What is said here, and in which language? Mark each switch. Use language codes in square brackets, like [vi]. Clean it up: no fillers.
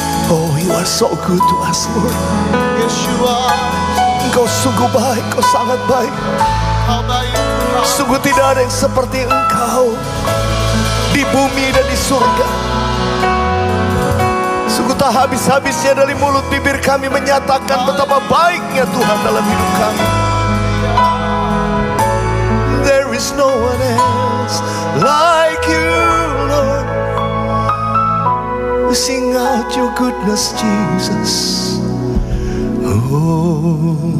[en] Oh, You are so good to us, Lord. Yes, you are. [id] Engkau sungguh baik, Kau sangat baik. How baik Engkau. Sungguh tidak ada yang seperti Engkau di bumi dan di surga. Sungguh tak habis-habisnya dari mulut bibir kami menyatakan betapa baiknya Tuhan dalam hidup kami. [en] There is no one else like You, Lord. We sing out Your goodness, Jesus. Oh.